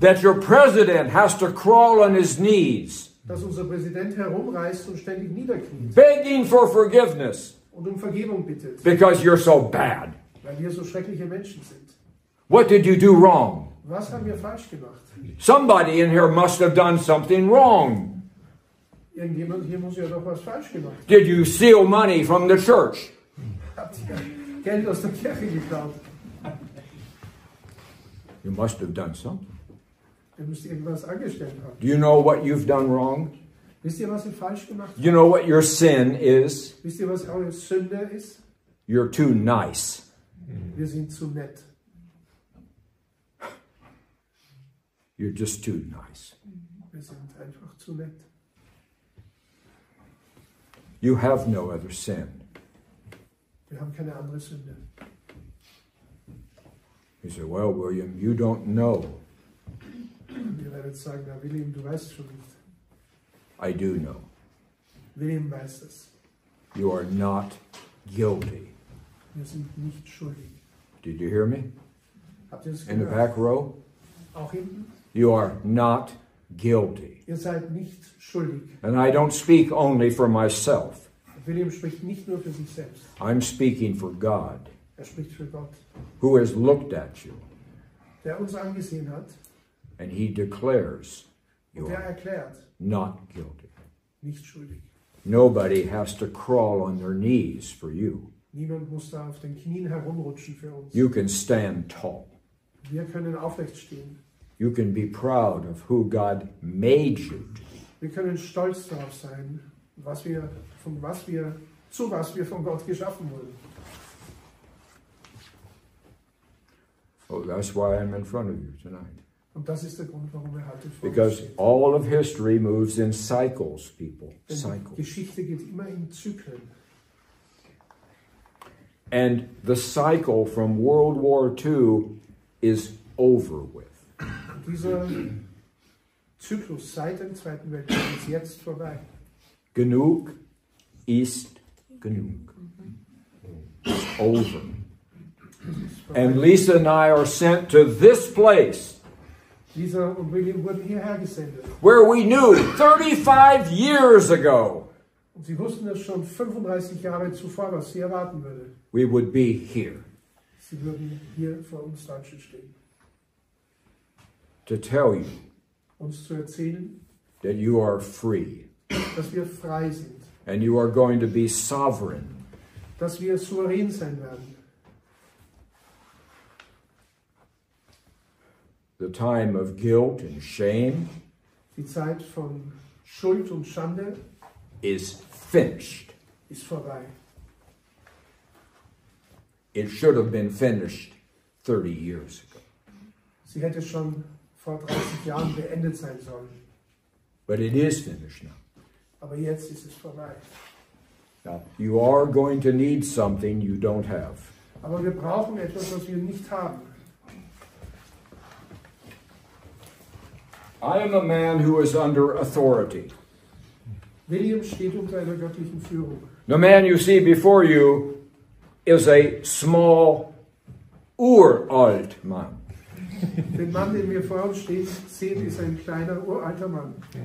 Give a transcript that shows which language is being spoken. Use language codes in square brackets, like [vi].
[en] That your president has to crawl on his knees, [de] Dass unser Präsident herumreist und ständig niederkniet [en] begging for forgiveness [de] und um Vergebung bittet, [en] because you're so bad. [de] weil wir so schreckliche Menschen sind. [en] What did you do wrong? [de] Was haben wir falsch gemacht? [en] Somebody in here must have done something wrong. [de] Irgendjemand hier muss ja doch was falsch gemacht. [en] Did you steal money from the church? [de] Habt ihr Geld aus der Kirche geklaut? [en] You must have done something. [de] Ihr müsst irgendwas angestellt haben. [en] Do you know what you've done wrong? [de] Wisst ihr, was ihr falsch gemacht habt? [en] You know what your sin is? [de] Wisst ihr, was eure Sünde ist? [en] You're too nice. [de] Wir sind zu nett. [en] You're just too nice. [de] Wir sind einfach zu nett. [en] You have no other sin. [de] Wir haben keine andere Sünde. [en] You say, well, William, you don't know. [de] Und ihr werdet sagen, na William, du weißt schon nicht. [en] I do know. [de] William weiß es. [en] You are not guilty. [de] Wir sind nicht schuldig. [en] Did you hear me? [de] Habt ihr es [en] In the [de] gehört? [en] back row? [de] Auch hinten? [en] You are not guilty. [de] Ihr seid nicht schuldig. [en] And I don't speak only for myself. [de] William spricht nicht nur für sich selbst. [en] I'm speaking for God, [de] Er spricht für Gott, [en] who has looked at you, [de] der uns angesehen hat [en] and he declares you [de] und der [en] are [de] erklärt, [en] not guilty. [de] nicht schuldig. [en] Nobody has to crawl on their knees for you. [de] Niemand muss da auf den Knien herumrutschen für uns. [en] You can stand tall. [de] Wir können aufrecht stehen. [en] You can be proud of who God made you to be. [de] Wir können stolz darauf sein, zu was wir von Gott geschaffen wurden. [en] Oh, that's why I'm in front of you tonight. [de] Und das ist der Grund, warum wir heute vor uns [en] Because [de] stehen. [en] all of history moves in cycles, people. [de] Denn [en] Cycles. [de] Geschichte geht immer in Zyklen. [en] And the cycle from World War II is over with. [de] Und dieser Zyklus seit dem Zweiten Weltkrieg ist jetzt vorbei. Genug ist genug. [en] It's over. And Lisa and I are sent to this place [de] Lisa und William wurden hierher gesendet. [en] where we knew 35 years ago [de] Und sie wussten es schon 35 Jahre zuvor, was sie erwarten würde. [en] we would be here [de] Sie würden hier vor uns Deutschen stehen. [en] to tell you [de] Uns zu erzählen, [en] that you are free [de] dass wir frei sind. [en] and you are going to be sovereign. [de] Dass wir souverän sein werden. [en] The time of guilt and shame [de] Die Zeit von Schuld und Schande [en] is finished. [de] ist vorbei. [en] It should have been finished 30 years ago. [de] Sie hätte schon vor 30 Jahren beendet sein sollen. [en] But it is finished now. [de] Aber jetzt ist es vorbei. [en] Now, you are going to need something you don't have. [de] Aber wir brauchen etwas, was wir nicht haben. [en] I am a man who is under authority. [de] William steht unter einer göttlichen Führung. [en] The man you see before you is a small, uralt man. [de] Den Mann, den wir vor uns sehen, ist ein kleiner, uralter Mann.